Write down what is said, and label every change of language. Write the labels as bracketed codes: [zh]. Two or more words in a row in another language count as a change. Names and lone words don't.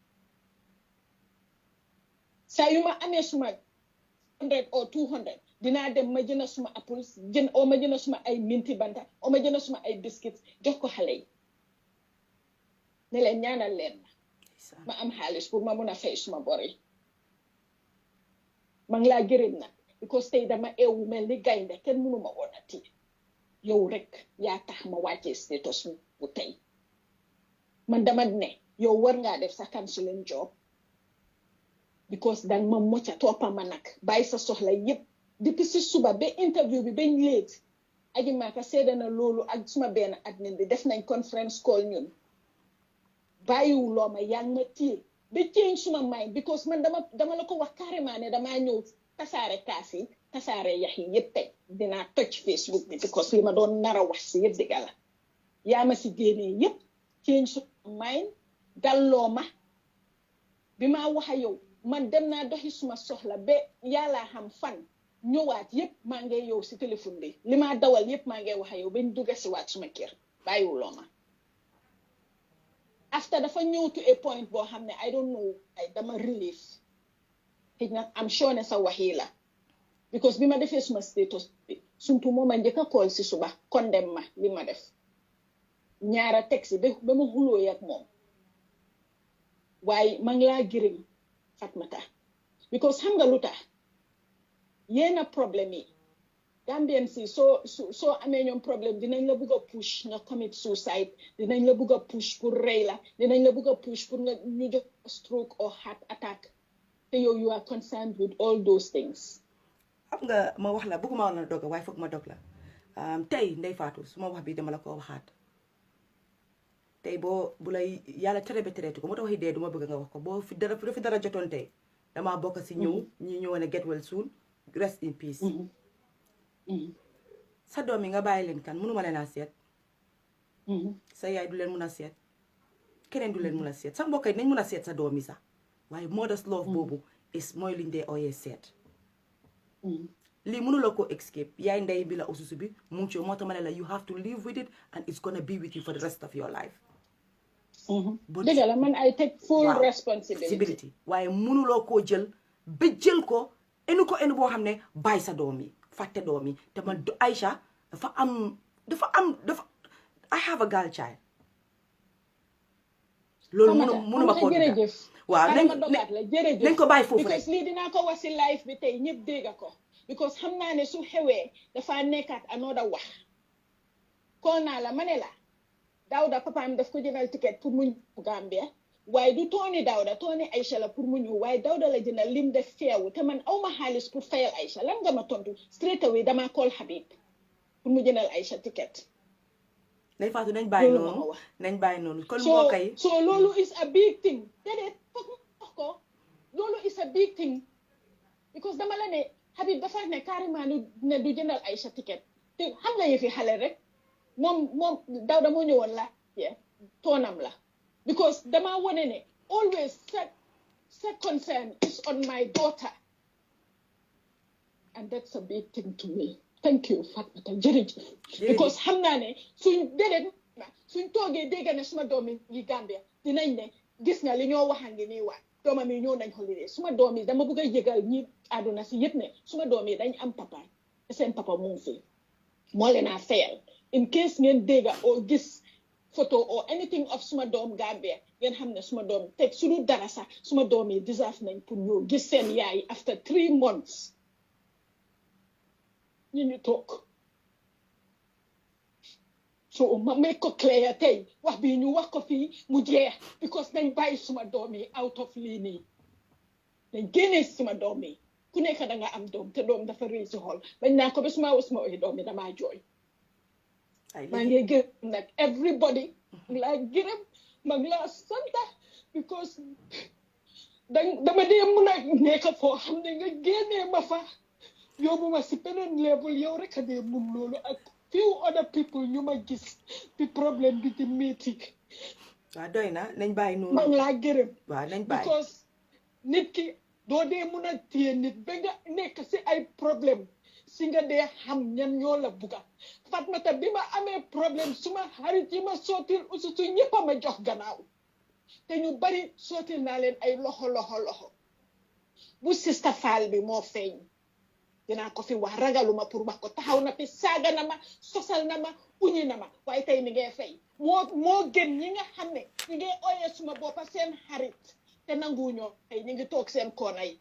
[wo] saa yu ma amee suma 100 or 200 dinaa dem ma jënd suma apples ma jënd suma ay minti banta o ma jënd suma ay biscuits jox ko xale yi ne leen ñaanal leen ma am xaalis pour ma mun a fay suma bor yi ma ngi laa gërëm nag because tey dama eewu mel ni gaynde kenn mënu ma woon a téye yow rek yaa tax ma wàccee status bu tey man dama ne yow war ngaa def sa [en] counseling job [wo] because dang ma mocca toppa ma nag bàyyi sa soxla yépp depuis si suba ba interview bi bañ léegi aji maaka seede na loolu ak suma benn admin bi def nañ [en] conference call [wo] ñun bàyyiwuloo ma yaa ngi ma téye ba change suma mind because man dama la ko wax carrément ne damaa ñëw tasaare kaas yi tasaare yax yi yëpp tey dinaa toj Facebook bi because li ma doon nar a wax si yëpp dëgg la yaa ma si génnee yëpp change suma mind dalloo ma bi maa wax a yow man dem naa doxi suma soxla ba yàllaa xam fan ñëwaat yëpp maa ngi yow si téléphone bi li ma dawal yëpp maa ngi wax a yow bañ dugga si waat suma kër bàyyiwuloo ma after dafa ñëw [en] to a point [wo] boo xam ne [en] I don't know [wo] dama relief xëy na am sure ne sa waxi la because bi ma defee suma status bi sumpu moo ma njëkk a call si suba condemn ma li ma def ñaara taxi ba ma xuloo ak moom waaye ma ngi laa gërëm Fatmata because xam nga lu tax yéena problème yi Gambien si soo amee ñoom problème dinañ la bugg a push nga [en] commit suicide [wo] dinañ la bugg a push pour rey la dinañ la bugg a push pour nga ñu jox [en] stroke or heart attack [wo] te yow [en] you are concerned with all those things. [wo] xam nga ma wax la bëgguma woon la dog waaye foog ma dog la tey Ndeye Fatou su ma wax bi dama la ko waxaat tey bu lay yàlla tere ba tereetu ko moo tax waxi dee du ma bëgg nga wax ko boo fi dara jotoon tey damaa bokk si ñi ñëwoon a [en] get well soon rest in peace. [wo] sa doom yi nga bàyyi leen kan mënuma leen a seet sa yaay du leen mun a seet keneen du leen mun a seet sa mbokk yi nañ mun a seet sa doom yi sax waaye [en] mother's love [wo] boobu is mooy liñ dee ooyee seet lii mënuloo ko escape yaay ndey bi la ususu bi mu ngi ci moo tax ma ne la [en] you have to live with it and it's gonna be with you for the rest of your life [wo] dëgg la man [en] I take full responsibility [wo] waaye mënuloo koo jël ba jël ko enu boo xam ne bàyyi sa doom yi fàtte doom yi te man Aïcha dafa [en] I have a girl child [wo] loolu mënuma koo dugg waaw nañ ko bàyyi foofu rek because lii dinaa ko wax si live bi tey ñëpp dégg ko because xam naa ne su xewee dafa nekkaat another wax koo naa la ma ne la Dawda papaam daf ko jëndal ticket pour mu ñëw Gambia waaye du tooni Dawda tooni Aïcha la pour mu ñëw waaye Dawda la jëndal lim def feewu te man awma xaalis pour fayal Aïcha lan nga ma tontu [en] straight away [wo] dama call Habib pour mu jëndal Aïcha ticket Ndeye Fatou nañ bàyyi noonu kon mbokk yi so loolu [en] is a big thing [wo] déedéet foog wax ko loolu [en] is a big thing [wo] because dama la ne Habib dafa ne carrément ne du jëndal Aïcha ticket te xam nga yëfi xale rek moom Dawda moo ñëwoon la toonam la because dama wone ne [en] always set concern is on my daughter and that's a big thing to me thank you Fatmata [wo] jërëjëf because xam naa ne suñ toogee dégg ne suma doom yi Gambia dinañ ne gis nga li ñoo waxangi nii waat doomam yi ñëw nañ holiday suma doom yi dama bëgg a yëgal ñi àdduna si yëpp ne suma doom yi dañ am papa te seen papa mu ngi fi moo leen a fayal [en] in case [wo] ngeen dégg oo gis [en] photo or anything [wo] of suma doom Gambia ngeen xam ne suma doom teg su dul dara sax suma doom yi deserve nañ pour ñëw gis seen yaay [en] after 3 months [wo] ñu toog so ma make ko clear tey wax bi ñu wax ko fii mu jeex because nañ bàyyi suma doom yi [en] out of [wo] lii nii dañ génnee suma doom yi ku nekk da nga am doom te doom dafa rëy si xol bañ naa ko ba suma oy doom yi damaa jooy maa ngi gërëm nag everybody laa gërëm maa ngi laa sant because dama dee mun a nekk foo xam ne nga génnee ma fa yóbbu ma si beneen level yow rek a dee mun loolu ak [en] few other people [wo] ñu ma gis bi problème bi di métti waaw doy na nañ bàyyi noonu maa ngi laa gërëm waaw nañ bàyyi because nit ki doo dee mun a téye nit ba nga nekk si ay problème si nga dee xam ñan ñoo la buga Fatmata bi ma amee problème suma xarit yi ma sootil usutu ñëpp a ma jox gannaaw te ñu bari sootil naa leen ay loxo bu Sista Fall bi moo feeñ dinaa ko fi wax ragaluma pour wax ko taxaw na fi saaga na ma sosal na ma uñi na ma waaye tey mi ngay fay moo gën ñi nga xam ne ñi ngay ooyee suma boppa seen xarit te nanguñoo tey ñi ngi toog seen koona yi